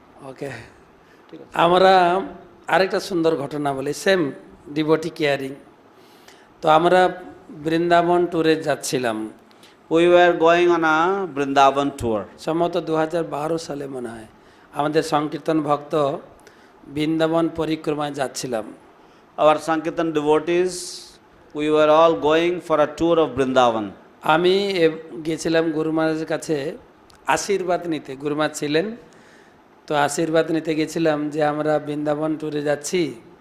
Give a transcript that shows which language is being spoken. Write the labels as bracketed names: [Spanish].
[Bangla] ওকে, আমরা আরেকটা সুন্দর ঘটনা বলি, সেম ডিভোটি কেয়ারিং। তো আমরা বৃন্দাবন ট্যুরে যাচ্ছিলাম, [English] We were going on a Vrindavan tour. [Bangla] সম্ভবত 2012 সালে মনে হয়, আমাদের সংকীর্তন ভক্ত বৃন্দাবন পরিক্রমায় যাচ্ছিলাম। [English] Our Sankirtan devotees, we were all going for a tour of Vrindavan. [Bangla] আমি গেছিলাম গুরু মহারাজের কাছে আশীর্বাদ নিতে, গুরু মহারাজ ছিলেন, তো আশীর্বাদ নিতে গেছিলাম যে আমরা বৃন্দাবন ট্যুরে যাচ্ছি।